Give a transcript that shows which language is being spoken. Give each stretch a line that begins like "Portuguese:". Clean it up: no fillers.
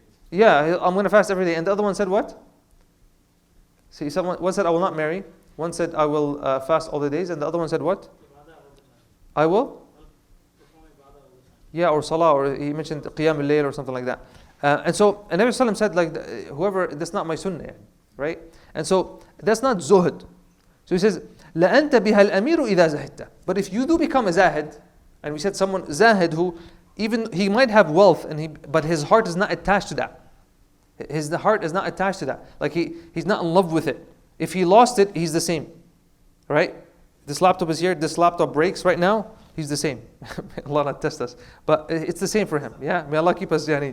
English: Yeah, I'm going to fast every day. And the other one said what? See, one said I will not marry. One said I will fast all the days. And the other one said what? I will? Yeah, or salah, or he mentioned qiyam al-layl or something like that. And so, and Nabi Sallallahu Alaihi Wasallam said, like, whoever, that's not my sunnah, right? And so, that's not zuhud. So he says,
Arabic: لَأَنْتَ بِهَا الْأَمِيرُ إِذَا زَهِدْتَ.
English: But if you do become a zahid, and we said someone zahid who, even he might have wealth, but his heart is not attached to that. His heart is not attached to that. Like he's not in love with it. If he lost it, he's the same, right? This laptop is here. This laptop breaks right now. He's the same. Allah not test us, but it's the same for him. Yeah, may Allah keep us.